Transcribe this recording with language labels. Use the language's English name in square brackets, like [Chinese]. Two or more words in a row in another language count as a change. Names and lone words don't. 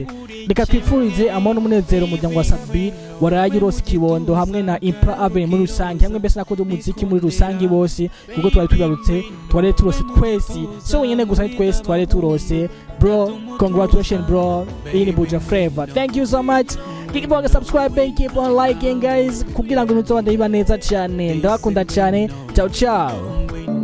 [Rundi] Reka twifurize amano umunezero umuryango wa Sadbi waraye urose kibondo hamwe na Empire Avenue muri rusange, hamwe mbese nakoze umuziki muri rusange bose, kuko twari tugarutse twari turose twese, so nyene gusa twese twari turose. [English] Bro, congratulations bro. Iyi ni Buja Flavor, thank you so much. Keep on subscribing, keep on liking guys, [Rundi] kugira ngo nuzobande iba neza cyane. Ndabakunda cyane, [Italian] ciao ciao.